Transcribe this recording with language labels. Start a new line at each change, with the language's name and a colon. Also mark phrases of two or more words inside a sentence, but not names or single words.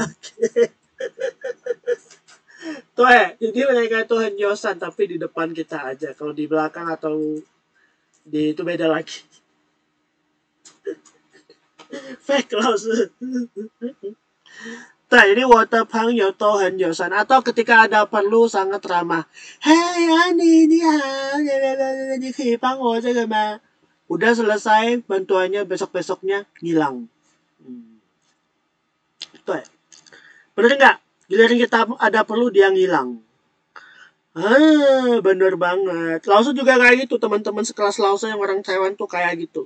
Indonesian: Tuh jadi mereka itu
Chinese: 很友善
Indonesian: tapi di depan kita aja. Kalau di belakang atau di itu beda lagi.
English: Fake 老师.
Indonesian: Nah, jadi
Chinese: 我的朋友都很友善.
Indonesian: Atau ketika ada perlu sangat ramah. Hey, Ani,
Chinese: 你好. 你可以帮我这个吗?
Indonesian: Udah selesai, bantuannya besok-besoknya ngilang. Tuh. Bener nggak? Giliran kita ada perlu dia ngilang. Bener banget. Lausa juga kayak gitu, teman-teman sekelas Lausa yang orang Taiwan tuh kayak gitu.